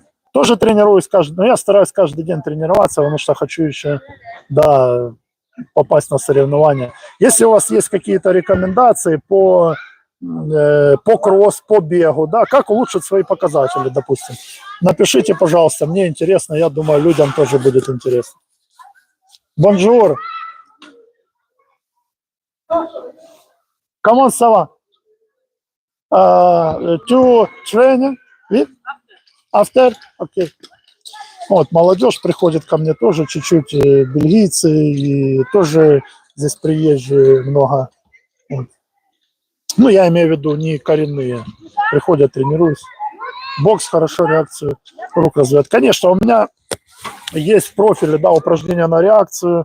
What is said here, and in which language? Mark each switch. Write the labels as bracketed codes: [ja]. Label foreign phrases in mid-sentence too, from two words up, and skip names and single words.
[ru] Тоже тренируюсь но я стараюсь каждый день тренироваться, потому что хочу еще, да, попасть на соревнования. Если у вас есть какие-то рекомендации по кросс, по бегу, да, как улучшить свои показатели, допустим, напишите, пожалуйста, мне интересно, я думаю, людям тоже будет интересно. [fr] Bonjour. Comment ça va? [en] To training? With? After? Okay. [ru] Вот, молодежь приходит ко мне тоже чуть-чуть, бельгийцы, и тоже здесь приезжие много. Вот. Ну, я имею в виду не коренные. Приходят, тренируюсь. бокс хорошо реакцию рук развивает. Конечно, у меня есть в профиле, да, упражнения на реакцию.